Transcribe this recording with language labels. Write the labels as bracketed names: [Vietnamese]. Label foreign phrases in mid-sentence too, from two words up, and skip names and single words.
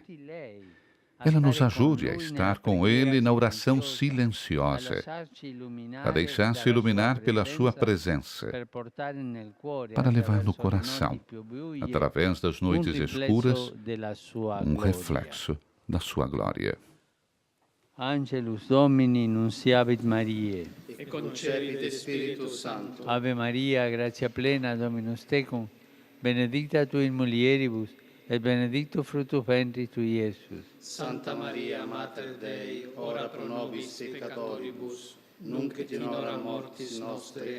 [Portuguese] Ela nos ajude a estar com Ele na oração silenciosa, a deixar-se iluminar pela sua presença, para levar no coração, através das noites escuras, um reflexo da sua glória. [Latin] Angelus Domini, nunciavit Mariae. E concepit Spiritus Sancto. Ave Maria, gratia plena, Dominus tecum, benedicta tu in mulieribus, et benedictus fructus ventris tui, Iesus. Santa Maria, Mater Dei, ora pro nobis peccatoribus, nunc et in hora mortis nostre.